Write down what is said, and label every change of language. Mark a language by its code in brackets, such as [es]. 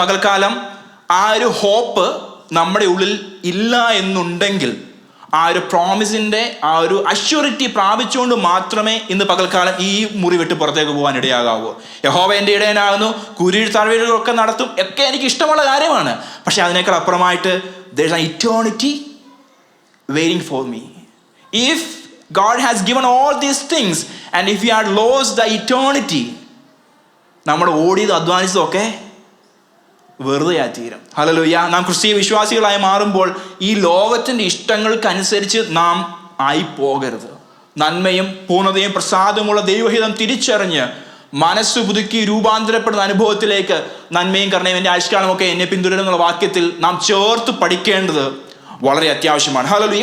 [ml] പകൽക്കാലം ആ ഒരു ഹോപ്പ് നമ്മുടെ ഉള്ളിൽ ഇല്ല എന്നുണ്ടെങ്കിൽ ആ ഒരു പ്രോമിസിൻ്റെ ആ ഒരു അഷ്യൂരിറ്റി പ്രാപിച്ചുകൊണ്ട് മാത്രമേ ഇന്ന് പകൽക്കാലം ഈ മുറി വിട്ട് പുറത്തേക്ക് പോകാൻ ഇടയാകാവൂ. യഹോവ എൻ്റെ ഇടയനാകുന്നു, കുരിരുൾ താഴ്വരകളൊക്കെ നടത്തും, ഒക്കെ എനിക്ക് ഇഷ്ടമുള്ള കാര്യമാണ്. പക്ഷെ അതിനേക്കാൾ അപ്പുറമായിട്ട് [en] there is an eternity waiting for me. If God has given all these things and if we had lost the eternity, [ml] നമ്മൾ ഓടിയത് അധ്വാനിച്ചതൊക്കെ വെറുതെ ആയിത്തീരും. ഹല്ലേലൂയ. നാം ക്രിസ്തീയ വിശ്വാസികളായി മാറുമ്പോൾ ഈ ലോകത്തിൻ്റെ ഇഷ്ടങ്ങൾക്കനുസരിച്ച് നാം ആയി പോകരുത്. നന്മയും പൂർണ്ണതയും പ്രസാദമുള്ള ദൈവഹിതം തിരിച്ചറിഞ്ഞ് മനസ്സ് പുതുക്കി രൂപാന്തരപ്പെടുന്ന അനുഭവത്തിലേക്ക് നന്മയും കരുണയും എൻ്റെ ആയുഷ്കാലമൊക്കെ എന്നെ പിന്തുടരുന്നുള്ള വാക്യത്തിൽ നാം ചേർത്ത് പഠിക്കേണ്ടത് വളരെ അത്യാവശ്യമാണ്. ഹല്ലേലൂയ.